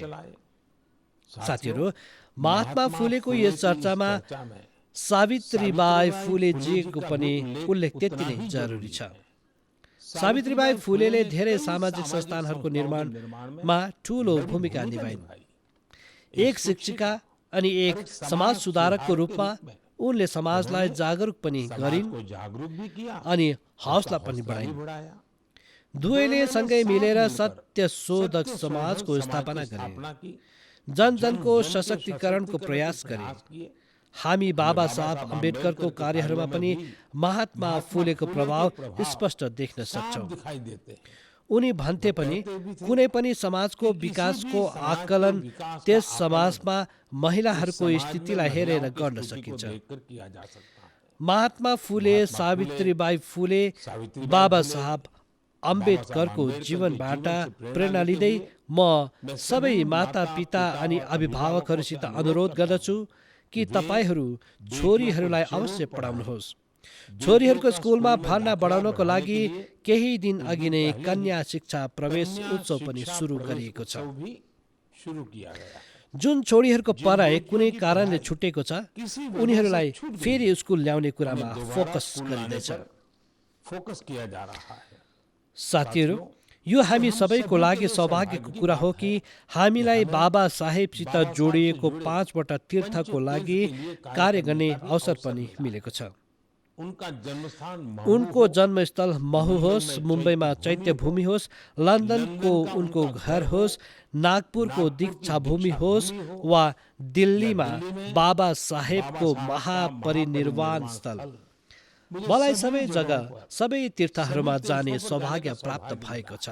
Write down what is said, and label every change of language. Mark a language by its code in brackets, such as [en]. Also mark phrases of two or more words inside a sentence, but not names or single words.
[ne] साथीहरू, महात्मा फुलेको यस चर्चामा सावित्रीबाई फुलेजीको पनि उल्लेख त्यति नै जरुरी छ। सावित्रीबाई फुलेले धेरै सामाजिक संस्थानहरूको निर्माणमा ठुलो भूमिका निभाइन्। एक शिक्षिका अनि एक समाज सुधारकको रूपमा उनले समाजलाई जागरुक पनि [hi] समाज [ne] गरिन् [hi] को जागरूक भी किया, [ne] अनि हौसला [hi] उसका [ne] पनि [hi] हौसला भी [ne] बढाइन्। [hi] बढ़ाया। [ne] दुवैले [hi] दोनों ने [ne] सँगै [hi] साथ [ne] मिलेर [hi] मिलकर [ne] सत्य शोधक [hi] सत्य [ne] समाजको [hi] शोधक समाज [ne] स्थापना [hi] की [ne] गरे, [hi] स्थापना की, [ne] जन [hi] जन [ne] जनको [hi] जन के [ne] सशक्तिकरणको प्रयास गरे। [hi] प्रयास किए। [ne] हामी बाबा [hi] बाबा [ne] साहब [hi] साहब [ne] अम्बेडकरको [hi] अम्बेडकर के [ne] कार्यहरूमा [hi] कार्यों में [ne] पनि [hi] भी [ne] महात्मा [hi] महात्मा [ne] फुलेको [hi] फुले [ne] प्रभाव [hi] के प्रभाव [ne] स्पष्ट देख्न [hi] साफ [ne] सक्छौँ। [hi] दिखाई देते हैं। [ne] उनी भन्थे पनि [hi] कहते भी थे [ne] कुनै पनि समाजको [hi] कि किसी [ne] विकासको [hi] भी समाज के [ne] आकलन [hi] विकास का [ne] त्यस [hi] आकलन [ne] समाजमा महिलाहरूको [hi] समाज में [ne] स्थितिलाई [hi] महिलाओं [ne] हेरेर [hi] की [ne] गर्न [hi] स्थिति को [ne] सकिन्छ। [hi] देखकर किया जा सकता है। [ne] महात्मा फुले, [hi] महात्मा फुले, [ne] सावित्रीबाई फुले, [hi] सावित्रीबाई [ne] बाबा [hi] फुले, [ne] साहब [hi] बाबा [ne] अम्बेडकरको [hi] साहब [ne] जीवनबाट [hi] अम्बेडकर के जीवन से [ne] प्रेरणा [hi] प्रेरणा [ne] लिँदै [hi] लेते [ne] म [hi] मैं [ne] सबै [hi] सभी [ne] माता [hi] माता, [ne] पिता [hi] पिता [ne] अनि [hi] और [ne] अभिभावकहरूसित अभिभावकहरूसित अनुरोध [hi] अनुरोध [ne] गर्दछु कि [hi] वे [ne] तपाईँहरू [hi] बेटियों [ne] छोरीहरूलाई [hi] को जरूर [ne] अवश्य [hi] पढाएं। [ne] पढाउनुहोस्। [hi] बेटियों [ne] छोरीहरूको [hi] का [ne] स्कुलमा [hi] स्कूल में [ne] भर्ना [hi] दाखिला [ne] बढाउनको [hi] बढ़ाने [ne] लागि [hi] के लिए [ne] केही दिन [hi] कुछ [ne] अघि [hi] दिन [ne] नै [hi] पहले [ne] कन्या शिक्षा प्रवेश [hi] कन्या [ne] उत्सव पनि [hi] शिक्षा [ne] सुरु [hi] प्रवेश [ne] गरिएको छ। [hi] उत्सव भी शुरू किया गया है। [ne] जुन छोरीहरूको [hi] जिन [ne] पढाइ [hi] बेटियों [ne] कुनै [hi] की [ne] कारणले [hi] पढाई [ne] छुटेको छ, [hi] किसी वजह [ne] उनीहरूलाई [hi] से छूट गई, [ne] फेरि स्कुल ल्याउने कुरामा [hi] उन्हें दोबारा [ne] फोकस [hi] स्कूल लाने [ne] गरिँदैछ। [hi] पर फोकस किया जा रहा है। [ne] साथीहरू, यो हामी सबैको लागि सौभाग्यको कुरा हो कि हामीलाई बाबा साहेबसित जोडिएको 5 वटा तीर्थको लागि कार्य गर्ने अवसर पनि मिलेको छ। [hi] उनका जन्मस्थान [ne] उनको जन्मस्थल महु होस्, मुम्बईमा चैत्यभूमि होस्, लन्डनको उनको घर होस्, नागपुरको दीक्षा भूमि होस् वा दिल्लीमा बाबा साहेबको महापरिनिर्वाण स्थल, मलाई सबै जग्गा सबै तीर्थहरूमा जाने सौभाग्य प्राप्त भएको छ।